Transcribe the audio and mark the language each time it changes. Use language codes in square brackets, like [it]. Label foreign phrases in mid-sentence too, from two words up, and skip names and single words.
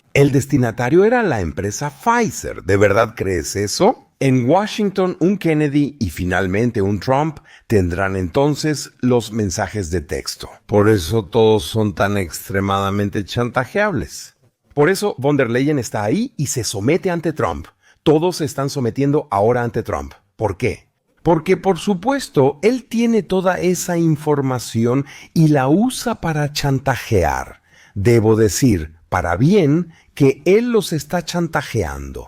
[es] El destinatario era la empresa Pfizer. ¿De verdad crees eso? En Washington, un Kennedy y finalmente un Trump tendrán entonces los mensajes de texto. Por eso todos son tan extremadamente chantajeables. Por eso von der Leyen está ahí y se somete ante Trump. Todos se están sometiendo ahora ante Trump. ¿Por qué? Porque, por supuesto, él tiene toda esa información y la usa para chantajear. Debo decir, para bien, que él los está chantajeando.